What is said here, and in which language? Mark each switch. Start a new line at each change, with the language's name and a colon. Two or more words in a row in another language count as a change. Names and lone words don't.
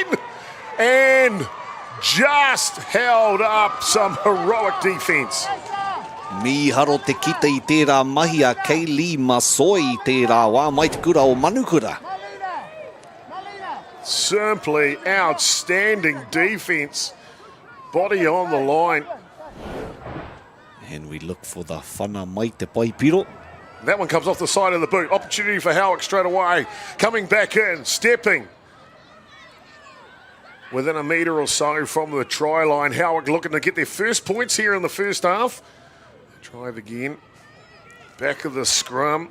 English: And just held up some heroic defence.
Māori: Miharo te kita I tērā mahi a Kaylee Masoi I tērā wā mai te kura o Manukura.
English: Simply outstanding defence. Body on the line. And we look for the
Māori: whana mai te paipiro.
English: That one comes off the side of the boot. Opportunity for Howick straight away. Coming back in, stepping. Within a metre or so from the try line. Howick looking to get their first points here in the first half. Drive again. Back of the scrum.